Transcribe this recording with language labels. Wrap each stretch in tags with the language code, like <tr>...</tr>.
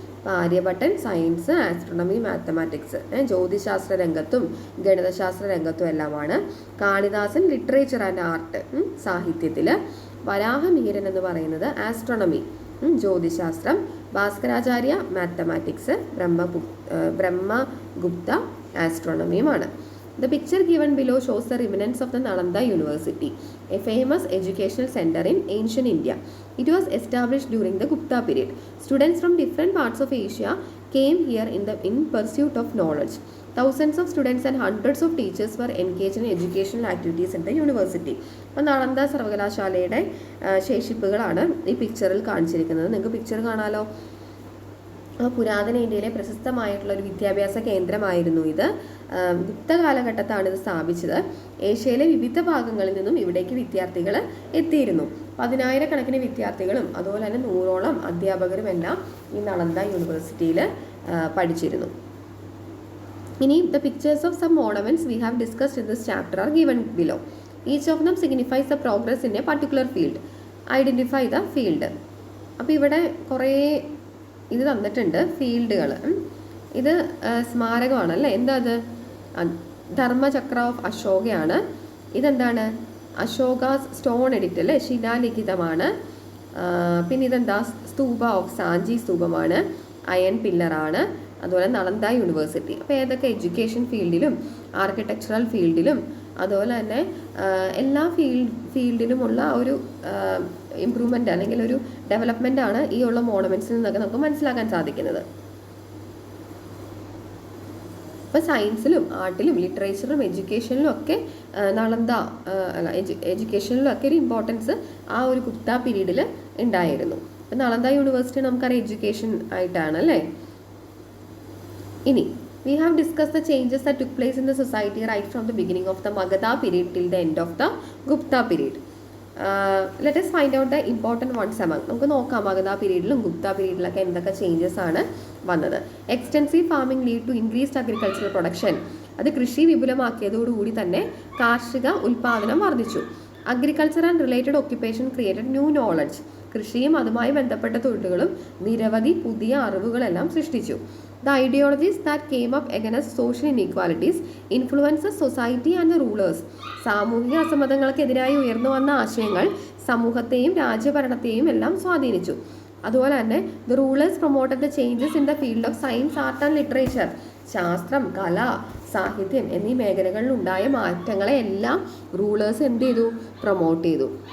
<ml>അപ്പോൾ ആര്യഭട്ടൻ science, astronomy, mathematics, ജ്യോതിശാസ്ത്ര രംഗത്തും ഗണിതശാസ്ത്ര രംഗത്തും എല്ലാമാണ്. കാളിദാസൻ</ml> <en>literature and art,</en> <ml>സാഹിത്യത്തിൽ. വരാഹമിഹിരൻ എന്ന് പറയുന്നത് ആസ്ട്രോണമി, ജ്യോതിശാസ്ത്രം. Bhaskaracharya mathematics, Brahmagupta ആസ്ട്രോണമിയുമാണ്.</ml> <en>The picture given below shows the remnants of the Nalanda University, a famous educational center in ancient India. It was established during the Gupta period. Students from different parts of Asia came here in pursuit of knowledge. Thousands of students and hundreds of teachers were engaged in educational activities at the university.</en> <ml>അപ്പോൾ നളന്ദ സർവകലാശാലയുടെ ശേഷിപ്പുകളാണ് ഈ പിക്ചറിൽ കാണിച്ചിരിക്കുന്നത്. നിങ്ങൾക്ക് picture കാണാലോ. പുരാതന ഇന്ത്യയിലെ പ്രശസ്തമായിട്ടുള്ള ഒരു വിദ്യാഭ്യാസ കേന്ദ്രമായിരുന്നു ഇത്. ഗുപ്ത കാലഘട്ടത്താണ് ഇത് സ്ഥാപിച്ചത്. ഏഷ്യയിലെ വിവിധ ഭാഗങ്ങളിൽ നിന്നും ഇവിടേക്ക് വിദ്യാർത്ഥികൾ എത്തിയിരുന്നു. 10,000-കണക്കിന് വിദ്യാർത്ഥികളും അതുപോലെ തന്നെ 100ഓളം അധ്യാപകരും എല്ലാം ഈ നളന്ദ യൂണിവേഴ്സിറ്റിയിൽ പഠിച്ചിരുന്നു. ഇനി</ml> <en>the pictures of some ornaments we have discussed in this chapter are given below. Each of them signifies the progress in a particular field. Identify the field.</en> <ml>അപ്പോൾ ഇവിടെ കുറേ ഇത് തന്നിട്ടുണ്ട് ഫീൽഡുകൾ. ഇത് സ്മാരകമാണ് അല്ലേ? എന്താ അത്? ധർമ്മചക്ര ഓഫ് അശോകയാണ്. ഇതെന്താണ്? അശോക സ്റ്റോൺ എഡിക്റ്റ് അല്ലേ, ശിലാലിഖിതമാണ്. പിന്നെ ഇതെന്താ? സ്തൂപ ഓഫ് സാഞ്ചി സ്തൂപമാണ്. അയൺ പില്ലറാണ്. അതുപോലെ നളന്ദ യൂണിവേഴ്സിറ്റി. അപ്പോൾ ഏതൊക്കെ എഡ്യൂക്കേഷൻ ഫീൽഡിലും ആർക്കിടെക്ചറൽ ഫീൽഡിലും അതുപോലെ തന്നെ എല്ലാ ഫീൽഡിലുമുള്ള ഒരു ഇമ്പ്രൂവ്മെൻ്റ് അല്ലെങ്കിൽ ഒരു ഡെവലപ്മെൻ്റ് ആണ് ഈ ഉള്ള മോണമെൻറ്റ്സിൽ നിന്നൊക്കെ നമുക്ക് മനസ്സിലാക്കാൻ സാധിക്കുന്നത്. ഇപ്പോൾ സയൻസിലും ആർട്ടിലും ലിറ്ററേച്ചറിലും എഡ്യൂക്കേഷനിലും ഒക്കെ നളന്ദ എഡ്യൂക്കേഷനിലും ഒക്കെ ഒരു ഇമ്പോർട്ടൻസ് ആ ഒരു ഗുപ്ത പീരീഡിൽ ഉണ്ടായിരുന്നു. അപ്പം നളന്ദ യൂണിവേഴ്സിറ്റി നമുക്കറിയാം എഡ്യൂക്കേഷൻ ആയിട്ടാണ് അല്ലേ. ഇനി</ml> <en>we have discussed the changes that took place in the society right from the beginning of the Magadha period till the end of the Gupta period. Let us find out the important ones among.</en> <ml>നമുക്ക് നോക്കാം മഗധ പീരീഡിലും ഗുപ്ത പീരീഡിലൊക്കെ എന്തൊക്കെ changes ആണ് വന്നത്.</ml> <en>Extensive farming lead to increased agricultural production.</en> <ml>അത് കൃഷി വിപുലമാക്കിയതോടുകൂടി തന്നെ കാർഷിക ഉൽപാദനം വർദ്ധിച്ചു.</ml> <en>Agriculture and related occupation created new knowledge.</en> <ml>കൃഷിയും അതുമായി ബന്ധപ്പെട്ട തൊഴിലുകളും നിരവധി പുതിയ അറിവുകളെല്ലാം സൃഷ്ടിച്ചു.</ml> <en>The ideologies that came up against social inequalities influences society and the rulers.</en> <ml>സാമൂഹിക അസമതകൾക്കെതിരായി ഉയർന്നു വന്ന ആശയങ്ങൾ സമൂഹത്തെയും രാജ്യഭരണത്തെയും എല്ലാം സ്വാധീനിച്ചു. അതുപോലെ തന്നെ</ml> <en>The rulers promoted the changes in the field of science, art and literature.</en> <ml>ശാസ്ത്രം, കല, സാഹിത്യം എന്നീ മേഖലകളിൽ ഉണ്ടായ മാറ്റങ്ങളെ എല്ലാം റൂളേഴ്സ് എന്ത് ചെയ്തു? പ്രൊമോട്ട് ചെയ്തു.</ml>